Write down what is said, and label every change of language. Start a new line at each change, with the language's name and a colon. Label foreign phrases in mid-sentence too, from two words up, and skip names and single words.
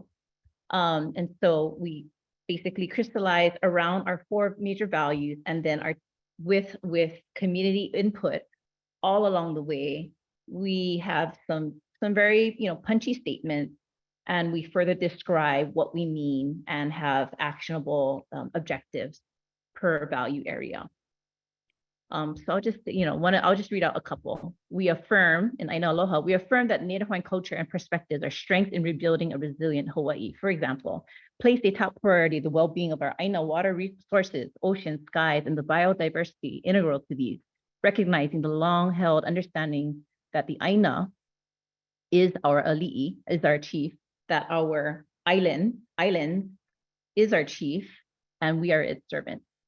English: And so we basically crystallize around our 4 major values, and then with community input all along the way, we have some very punchy statements, and we further describe what we mean and have actionable objectives per value area. So I'll just I'll just read out a couple. We affirm in
Hawaiian: ʻāina Aloha,
English: we affirm that Native Hawaiian culture and perspectives are strength in rebuilding a resilient Hawaii. For example, place a top priority the well-being of our ʻāina water resources, oceans, skies, and the biodiversity integral to these, recognizing the long-held understanding that the ʻāina is our ali'i, is our chief, that our island is our chief, and we are its servant.